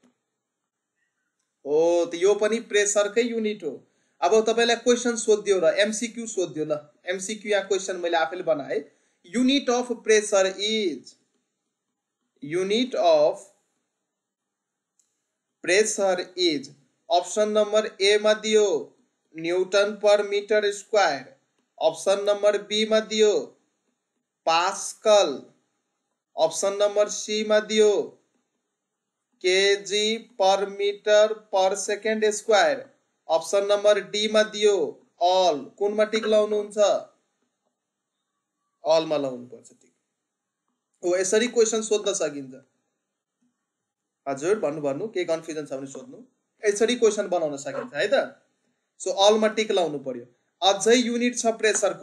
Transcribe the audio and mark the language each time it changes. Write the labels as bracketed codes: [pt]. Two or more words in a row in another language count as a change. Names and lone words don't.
[ne] त यो पनि प्रेसरकै युनिट हो। अब तपाईलाई क्वेशन सोध्यो र एमसीक्यू सोध्यो ल। एमसीक्यू या क्वेशन मैले आफैले बनाए। [en] unit of pressure is, unit of pressure is, option number A [ne] मा दियो [en] newton per metre square, option number B [ne] मा दियो [en] pascal, option number C [ne] मा दियो [en] kg per metre per second square, option number D [ne] मा दियो [en] ऑल। [ne] कुन मा टिक लाउनुहुन्छ? ऑल मा लाउनुपर्छ टिक। हो, यसरी क्वेशन सोध्न सकिन्छ। हजुर भन्नु के कन्फ्युजन छ भने सोध्नु। यसरी क्वेशन बनाउन सकिन्छ है त। सो ऑल मा टिक लाउनु पर्यो। अझै युनिट छ प्रेसरको।